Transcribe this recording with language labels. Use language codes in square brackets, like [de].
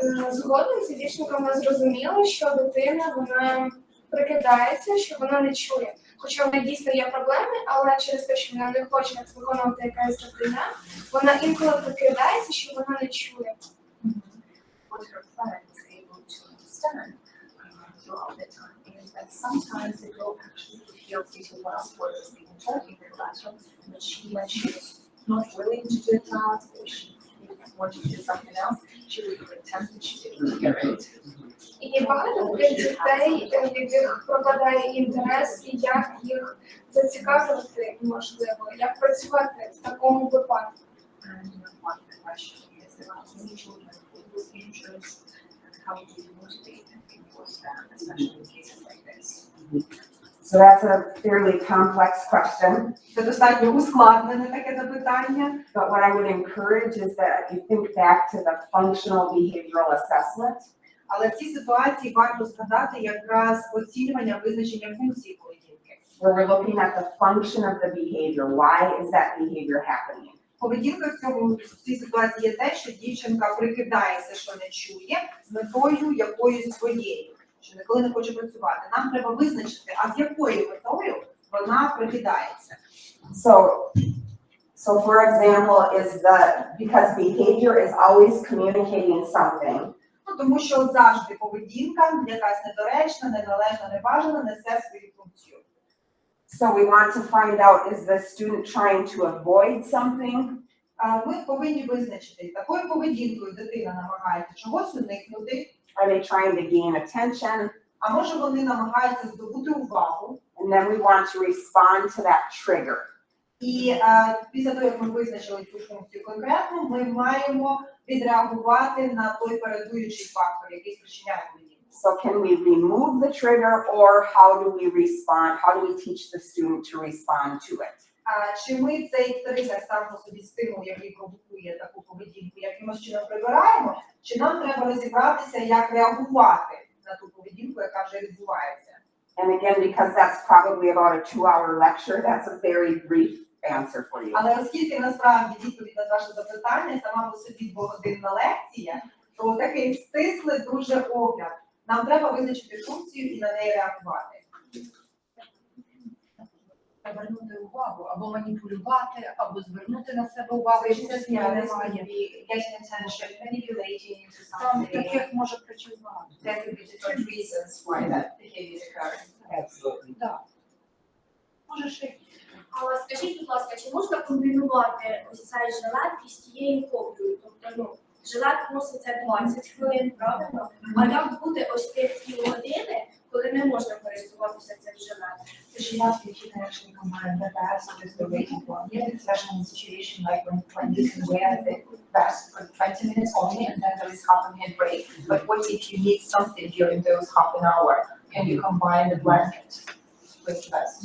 [uk] Згодом ця дівчинка вона зрозуміла, що дитина вона прикидається, що вона не чує. Хоча в неї дійсно є проблеми, але через те, що вона не хоче виконувати якась завдання, вона інколи прикидається, що вона не чує. [en] What her friend is able to understand throughout the time is that sometimes the girl actually feels these words being taught in the classroom, but when she is not willing to do a task or she wanted to do something else, she would pretend that she didn't hear it. [uk] І багато таких дітей, яких пропадає інтерес, і як їх зацікавити, можливо, як працювати в такому випадку. [en] And one question is about many children who lose interest and how do you motivate and reinforce them, especially in cases like this. So that's a fairly complex question. [uk] Це достатньо ускладнене таке запитання. [en] But what I would encourage is that you think back to the functional behavioral assessment. [uk] Але в цій ситуації варто згадати якраз оцінювання визначення функції поведінки. [en] Where we're looking at the function of the behavior. Why is that behavior happening? [uk] Поведінка в цій ситуації є те, що дівчинка прикидається, що не чує, з метою якоюсь своєю, що ніколи не хоче працювати. Нам треба визначити, а з якою метою вона прикидається. [en] So for example, because behavior is always communicating something. [uk] Ну, тому що завжди поведінка, якась недоречна, неналежна, небажана, несе свою функцію. [en] So we want to find out, is the student trying to avoid something? [uk] Ми повинні визначити, такою поведінкою дитина намагається чогось уникнути, [en] Are they trying to gain attention? [uk] а може вони намагаються здобути увагу. [en] And then we want to respond to that trigger. [uk] І після того, як ми визначили цю функцію конкретно, ми маємо відреагувати на той передуючий фактор, який спричиняє поведінку. [en] So can we remove the trigger, or how do we respond? How do we teach the student to respond to it? [uk] Чи ми цей тригер сам по собі стимул, який провокує таку поведінку, якимось чином прибираємо, чи нам треба розібратися, як реагувати на ту поведінку, яка вже відбувається? [en] And again, because that's probably about a 2-hour lecture, that's a very brief answer for you. [uk] Але оскільки насправді відповідь на ваше запитання сама по собі 2-годинна лекція, то такий стислий дуже огляд. Нам треба визначити функцію і на неї реагувати. Звернути увагу, або маніпулювати, або звернути на себе увагу, якщо це немає. [en] Getting attention, manipulating into [uk] Там [en] something. [uk] таких може причин багато. [en] There could be different reasons why that behavior is occurring. Absolutely. [uk] Так. Може ще Але скажіть, будь ласка, чи можна комбінувати ось цей жилет із тією копією? Тобто, ну, жилет носиться 20 хвилин, правильно? А як буде ось тих півгодини, коли не можна користуватися цим жилетом? [en] She asked if you can actually combine the vest with the waiting one. Yeah, especially in a situation like when you can wear the vest for 20 minutes only and then there is half a minute break. But what if you need something during those half an hour? Can you combine the blanket with the vest?